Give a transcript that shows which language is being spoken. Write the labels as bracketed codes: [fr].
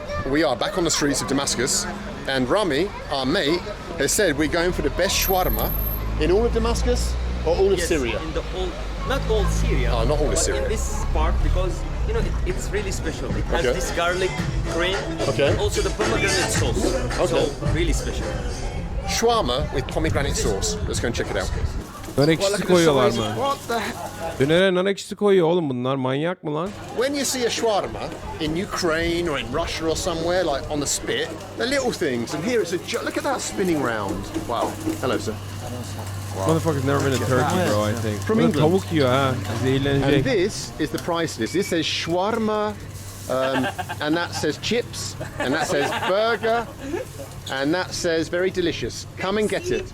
[en] We are back on the streets of Damascus, and Rami, our mate, has said we're going for the best shawarma in all of Damascus or all of Syria? In the whole, not all Syria. Oh, not all of Syria. In this part, because you know it's really special. It has this garlic cream, and also the pomegranate sauce. So really special. Shawarma with pomegranate sauce. Let's go and check it out. [tr] Nar ekşisi koyuyorlar mı? Dönere nar ekşisi koyuyor oğlum, bunlar manyak mı lan? [en] When you see a shawarma in Ukraine or in Russia or somewhere, like on the spit, they're little things, and here it's a look at that spinning round. Wow. Hello, sir. Wow. Motherfucker's never been to Turkey, bro, I think. From England. [tr] Tavuk yiyor ha. [en] And this is the price list. This says shawarma, and that says chips, and that says burger, and that says very delicious. Come and get it.